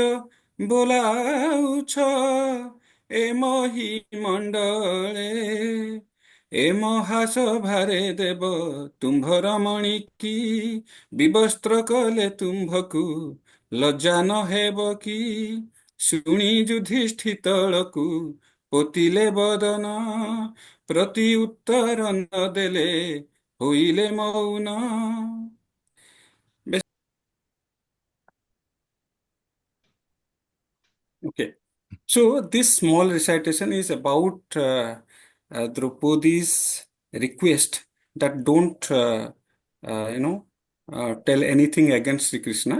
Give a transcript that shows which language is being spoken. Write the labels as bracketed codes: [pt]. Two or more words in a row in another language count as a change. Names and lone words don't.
[or] ବୋଲାଉଛ ଏ ମହି ମଣ୍ଡଳେ, ଏ ମହାସଭାରେ ଦେବ ତୁମ୍ଭର ମଣିକି, ବିବସ୍ତ୍ର କଲେ ତୁମ୍ଭକୁ ଲଜ୍ଜା ନ ହେବ କି, ଶୁଣି ଯୁଧିଷ୍ଠିତଳକୁ ପୋତିଲେ ବଦନ, ପ୍ରତି ଉତ୍ତର ନ ଦେଲେ ହୋଇଲେ ମୌନ। [en] Okay, so this small recitation is about Draupadi's request that don't tell anything against Sri Krishna.